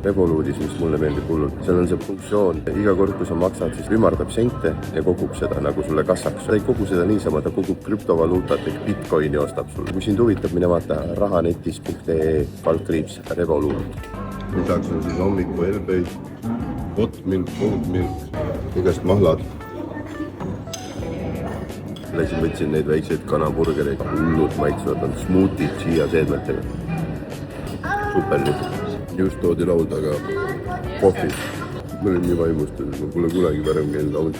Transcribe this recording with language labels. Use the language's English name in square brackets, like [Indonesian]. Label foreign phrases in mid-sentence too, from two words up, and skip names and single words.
[Estonian] Revolutis, mis mulle meeldib hullult. Seal on see funktsioon. Iga kord, kui sa maksad, siis ümardab sente ja kogub seda nagu sulle kassaks. Ta ei kogu seda niisama, ta kogub krüptovaluutat ehk Bitcoini ostab sulle. Kui sind huvitab, mine vaata rahanetis.ee Revolut. Lisaks on siis hommiku elbeid, [English] hot milk, cold milk, [Estonian] igast mahlad. Võtsin neid väikseid kanaburgereid, hullud maitsevad on smuutid chia seedmetega. Super nüüd. Just toodi lauda ka kohvi. Ma olin nii vaimustatud, ma pole kunagi varem käinud launge'is.